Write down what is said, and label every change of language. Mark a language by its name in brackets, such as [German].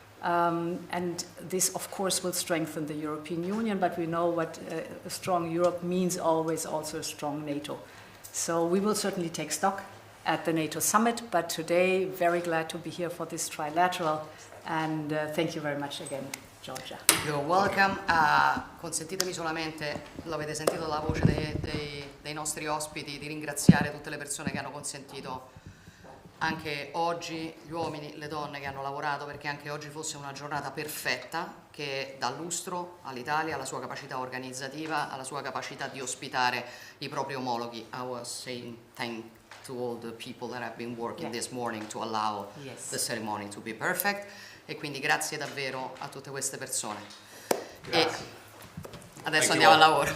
[English] And this, of course, will strengthen the European Union, but we know what a strong Europe means always also a strong NATO. So we will certainly take stock at the NATO summit, but today, very glad to be here for this trilateral, and thank you very much again, Giorgia. You're welcome. [Italian] Consentitemi solamente, l'avete sentito la voce dei nostri ospiti, di ringraziare tutte le persone che hanno consentito anche oggi, gli uomini, le donne che hanno lavorato perché anche oggi fosse una giornata perfetta che dà lustro all'Italia, alla sua capacità organizzativa, alla sua capacità di ospitare i propri omologhi. [English] I was saying thank to all the people that have been working this morning to allow the ceremony to be perfect, [Italian] e quindi grazie davvero a tutte queste persone. E adesso andiamo al lavoro.